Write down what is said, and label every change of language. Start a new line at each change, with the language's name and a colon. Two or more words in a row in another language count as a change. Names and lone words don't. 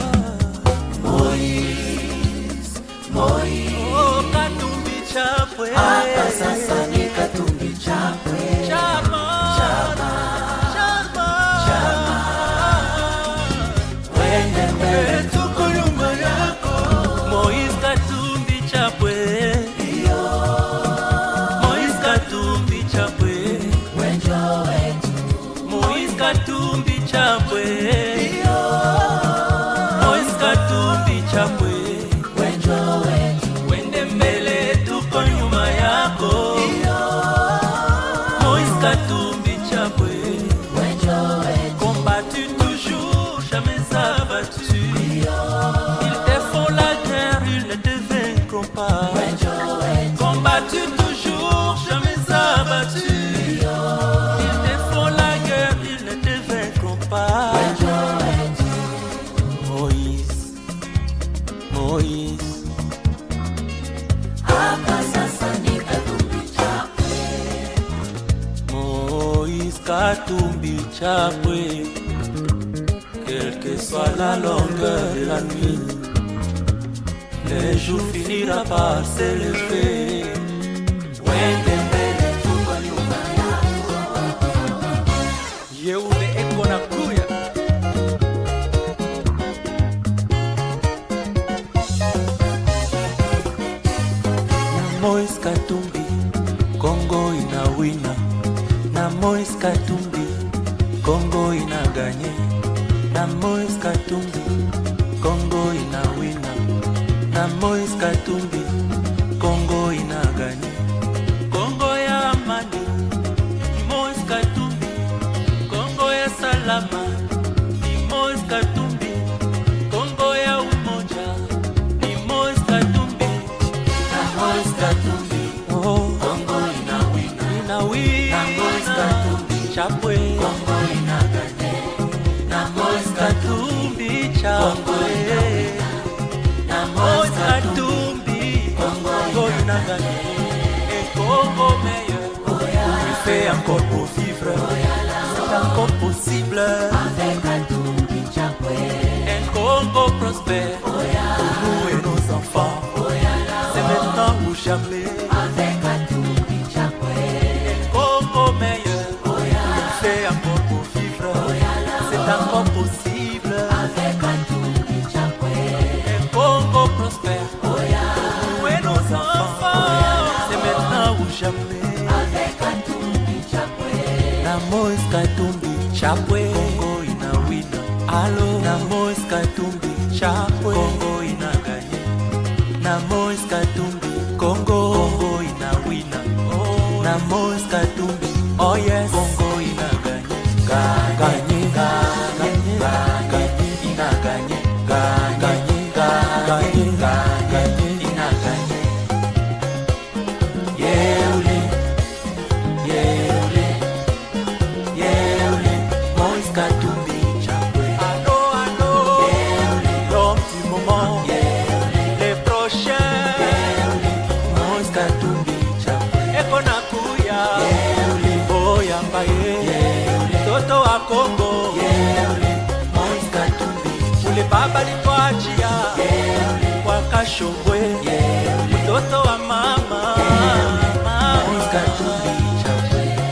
Swahili: Oh, Katumbi Chapwe, hapa sasa ni Katumbi Chapwe. Chama, chama, chama, chama, wende mbele, tuko nyuma yako. Moïse Katumbi Chapwe, Moïse Katumbi Chapwe, wenjo wetu. Moïse Katumbi Chapwe, Moïse Katumbi Chapwe, wenjo wetu. Wende mbele, tuko nyuma yako.
French: Moïse Katumbi Chapwe, combattu toujours, jamais abattu. Ils te font la guerre, ils ne te vaincront pas. Combattu toujours, jamais abattu. Ils te font la guerre, ils ne te vaincront pas.
Swahili: Moïse, Moïse, hapa sasa ni Katumbi Chapwe.
French: Moïse Katumbi Chapwe, quelle que soit la longueur de la nuit, le jour finira par s'élever.
Swahili: Wende mbele, tuko nyuma yako. Yeule eko na kuya. Moïse Katumbi, Congo inawina. Na Moïse Katumbi, Congo inaganye. Na Moïse Katumbi, Congo inawina. Na Moïse Katumbi, Congo inaganye. Congo ya salama ni Moise Katumbi, Kongo ya umoja ni Moise Katumbi, na Moise Katumbi, Kongo inawina, na Moise Katumbi Chapwe, Kongo inagane, na Moise Katumbi Chapwe, na Moise Katumbi, Kongo inagane,
French: et Congo meilleur, il fait encore pour vivre, c'est encore possible, avec Katumbi Chapwe, un Congo prospère, pour nous et nos enfants, c'est maintenant ou jamais, avec Katumbi Chapwe, un Congo meilleur, il fait encore pour vivre, c'est encore possible, avec Katumbi Chapwe, un Congo prospère, pour nous et nos enfants, c'est maintenant ou jamais, avec Katumbi Chapwe,
Swahili: na Moise Katumbi Chapwe, Congo inawina, allo, na Moise Katumbi Chapwe, Congo inaganye, na Moise Katumbi, Congo inawina, na Moise Katumbi,
English: oh yes,
Swahili: Congo inaganye, ganye, ganye, ganye, inaganye, ganye, ganye, ganye, inaganye, yeule, yeule, yeule, Moise Katumbi Chapwe, allo, allo, yeule,
French: l'homme du moment, yeule, les prochains,
Swahili: yeule, Moise Katumbi Chapwe, ekona kuya, yeule, boyamba ye, yeule, toto wa Kongo, yeule, Moise Katumbi, ule baba litwachia, yeule, wakashongwe, yeule, toto wa mama, yeule, Moise Katumbi Chapwe,